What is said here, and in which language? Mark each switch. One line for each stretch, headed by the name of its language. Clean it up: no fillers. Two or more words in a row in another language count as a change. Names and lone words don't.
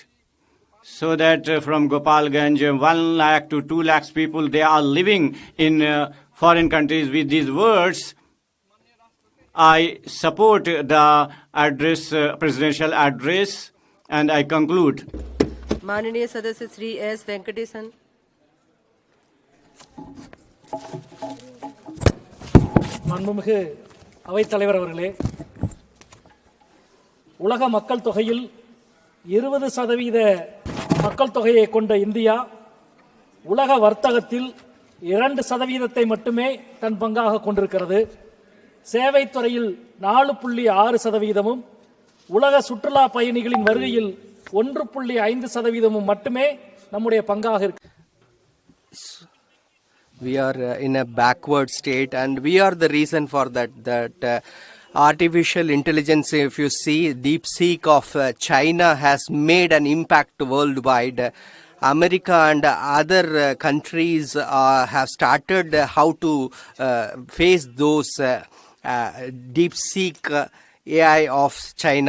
English: So that from Gopalganj, 1 lakh to 2 lakhs people, they are living in foreign countries. With these words, I support the address, presidential address, and I conclude.
Hindi: माननीय सदस्य श्री एस वेंकटेशन.
Tamil: மாண்புமிகு அவைத்தலைவர் அவர்களே, உலக மக்கள் தொகையில் 20% மக்கள் தொகையை கொண்ட இந்தியா உலக வர்த்தகத்தில் 2% மட்டுமே தன் பங்காக கொண்டிருக்கிறது. சேவைத்துறையில் 4.6%, உலக சுற்றுலா பயணிகளின் வருகையில் 1.5% மட்டுமே நம்முடைய பங்காக இருக்கு.
English: We are in a backward state, and we are the reason for that. Artificial intelligence, if you see, DeepSeek of China has made an impact worldwide. America and other countries have started how to face those DeepSeek AI of China.